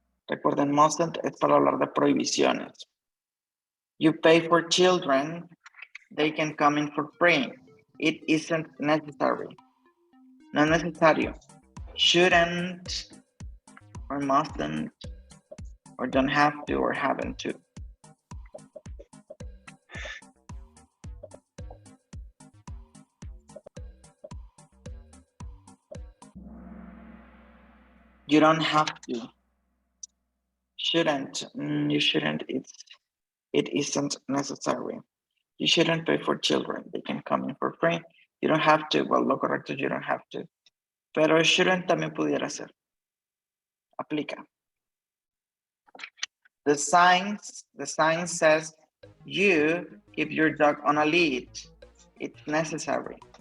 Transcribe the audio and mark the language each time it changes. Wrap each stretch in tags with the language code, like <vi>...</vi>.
<es>Recuerden, mustn't es para hablar de prohibiciones.</es> <en>You pay for children, they can come in for free. It isn't necessary.</en> <es>No es necesario.</es> <en>Shouldn't, or mustn't, or don't have to, or haven't to. You don't have to. Shouldn't, you shouldn't, it isn't necessary. You shouldn't pay for children, they can come in for free. You don't have to, well,</en> <es>lo correcto es</es> <en>you don't have to.</en> <es>Pero shouldn't también pudiera ser. Aplica.</es> <en>The sign says, you keep your dog on a lead. It's necessary.</en>